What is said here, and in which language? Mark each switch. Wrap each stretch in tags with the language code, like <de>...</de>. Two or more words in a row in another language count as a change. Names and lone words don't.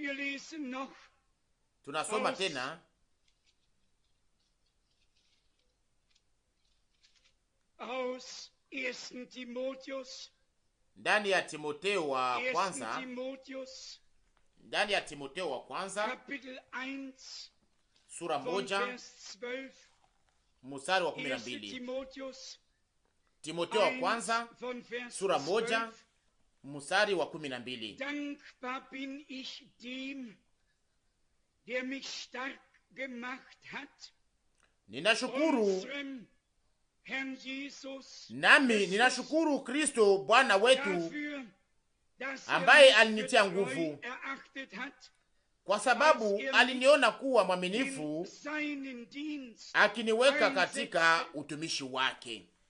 <sw>Tunasoma tena ndani ya Timotheo wa kwanza, ndani ya Timotheo wa kwanza sura 1 mstari wa 12. Timotheo wa kwanza sura 1 mstari wa 12.</sw> <de>Dankbar bin ich dem, der mich stark gemacht hat.</de> <sw>Ninashukuru nami ninashukuru Kristo Bwana wetu ambaye alinitia nguvu, kwa sababu aliniona kuwa mwaminifu, akiniweka katika utumishi wake.</sw>